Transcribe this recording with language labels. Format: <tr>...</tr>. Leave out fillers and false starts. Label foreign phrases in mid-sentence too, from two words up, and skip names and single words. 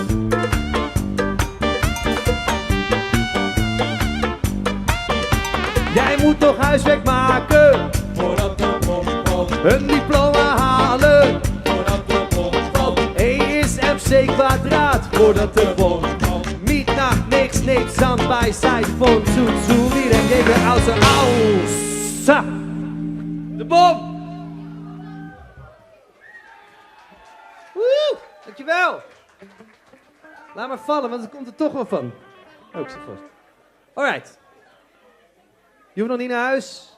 <nl>Jij moet toch huiswerk maken, Voordat de bom valt, een diploma halen. voordat de bom valt, E is MC kwadraat, voordat de bom valt. Miet nach niks, niks, zand bij side von zu wieder gegen außer aus. De bom! Woe! Dankjewel! Laat maar vallen, want er komt er toch wel van. Oh, ik zit vast. Alright. Je hoeft nog niet naar huis.</nl>